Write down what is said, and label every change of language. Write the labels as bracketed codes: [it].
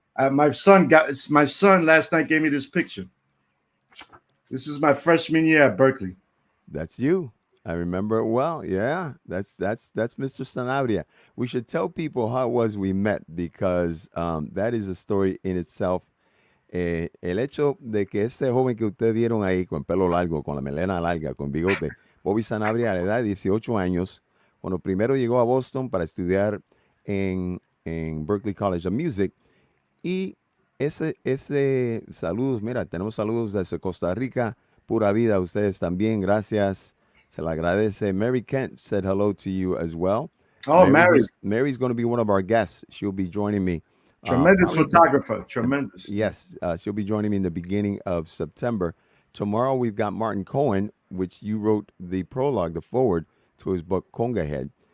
[en] My son last night gave me this picture. This is my freshman year at Berkeley. That's you. I remember it well. Yeah, that's Mr. Sanabria. We should tell people how it was we met because that is a story in itself. [es] El hecho de que ese joven que ustedes vieron ahí con pelo largo, con la melena larga, con bigote, Bobby Sanabria a la edad de 18 años, cuando primero llegó a Boston para estudiar en Berklee College of Music. Y ese saludos, mira, tenemos saludos desde Costa Rica, pura vida a ustedes también, gracias, se le agradece. [en] Mary Kent said hello to you as well. Oh, Mary, Mary's going to be one of our guests. She'll be joining me. tremendous Probably photographer. Tremendous. yes, she'll be joining me in the beginning of September. Tomorrow we've got Martin Cohen, which you wrote the prologue, the forward to his book Conga Head.